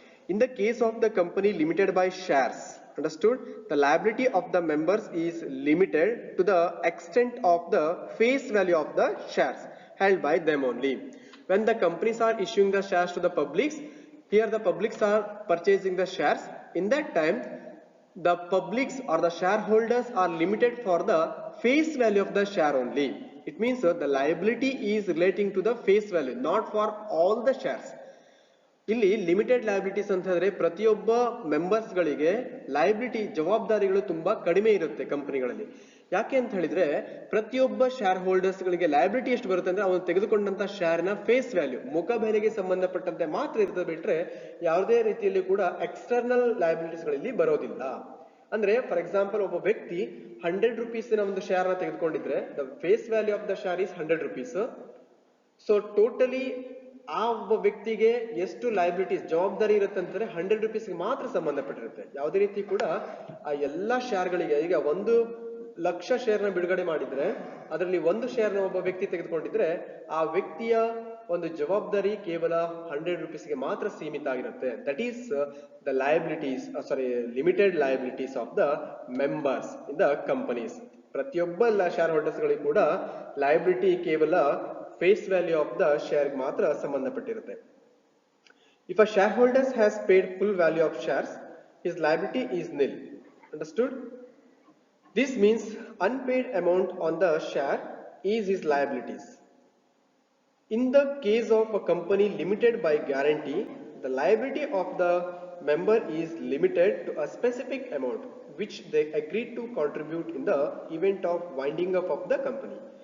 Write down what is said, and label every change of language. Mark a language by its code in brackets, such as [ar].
[en] In the case of the company limited by shares, understood, the liability of the members is limited to the extent of the face value of the shares held by them only. When the companies are issuing the shares to the publics, Here the publics are purchasing the shares. In that time, the publics or the shareholders are limited for the face value of the share only. It means the liability is relating to the face value, not for all the shares. [kn] ಇಲ್ಲಿ limited liabilities ಅಂತಂದ್ರೆ ಪ್ರತಿಯೊಬ್ಬ members ಗಳಿಗೆ liability ಜವಾಬ್ದಾರಿಗಳು ತುಂಬಾ ಕಡಿಮೆ ಇರುತ್ತೆ ಕಂಪನಿಗಳಲ್ಲಿ. ಯಾಕೆ ಅಂತ ಹೇಳಿದ್ರೆ ಪ್ರತಿಯೊಬ್ಬ ಶೇರ್ ಹೋಲ್ಡರ್ಸ್ ಗಳಿಗೆ ಲಯಬಿಲಿಟಿ ಎಷ್ಟು ಬರುತ್ತೆ ಅಂದ್ರೆ ಅವನು ತೆಗೆದುಕೊಂಡಂತ ಶೇರ್ ನ ಫೇಸ್ ವ್ಯಾಲ್ಯೂ ಮುಖ ಬೆಲೆಗೆ ಸಂಬಂಧಪಟ್ಟಂತೆ ಮಾತ್ರ ಇರ್ತದೆ ಬಿಟ್ರೆ ಯಾವುದೇ ರೀತಿಯಲ್ಲಿ ಕೂಡ ಎಕ್ಸ್ಟರ್ನಲ್ ಲಯಬಿಲಿಟೀಸ್ ಗಳಲ್ಲಿ ಬರೋದಿಲ್ಲ. ಅಂದ್ರೆ ಫಾರ್ ಎಕ್ಸಾಂಪಲ್ ಒಬ್ಬ ವ್ಯಕ್ತಿ 100 ರೂಪೀಸ್ ಒಂದು ಶೇರ್ ನ ತೆಗೆದುಕೊಂಡಿದ್ರೆ [en] The face value of the share is 100 rupees. [kn] So totally ಆ ಒಬ್ಬ ವ್ಯಕ್ತಿಗೆ ಎಷ್ಟು ಲಯಬಿಲಿಟೀಸ್ ಜವಾಬ್ದಾರಿ ಇರುತ್ತೆ ಅಂತಂದ್ರೆ 100 ರೂಪೀಸ್ಗೆ ಮಾತ್ರ ಸಂಬಂಧಪಟ್ಟಿರುತ್ತೆ. ಯಾವುದೇ ರೀತಿ ಕೂಡ ಆ ಎಲ್ಲಾ ಶೇರ್ಗಳಿಗೆ, ಈಗ 1 ಲಕ್ಷ ಶೇರ್ನ ಬಿಡುಗಡೆ ಮಾಡಿದ್ರೆ ಅದರಲ್ಲಿ 1 ಶೇರ್ನ ಒಬ್ಬ ವ್ಯಕ್ತಿ ತೆಗೆದುಕೊಂಡಿದ್ರೆ ಆ ವ್ಯಕ್ತಿಯ ಒಂದು ಜವಾಬ್ದಾರಿ ಕೇವಲ 100 ರೂಪೀಸ್ಗೆ ಮಾತ್ರ ಸೀಮಿತ ಆಗಿರುತ್ತೆ. [en] That is the liabilities, limited liabilities of the members in the companies. [kn] ಪ್ರತಿಯೊಬ್ಬ ಶೇರ್ ಹೋಲ್ಡರ್ಸ್ ಗಳಿಗೆ ಕೂಡ ಲಯಬಿಲಿಟಿ ಕೇವಲ [en] face value of the share [kn] ಮಾತ್ರ ಸಂಬಂಧಪಟ್ಟಿರುತ್ತೆ. [en] If a shareholder has paid full value of shares, his liability is nil. Understood? This means unpaid amount on the share is his liabilities. In the case of a company limited by guarantee, the liability of the member is limited to a specific amount which they agreed to contribute in the event of winding up of the company.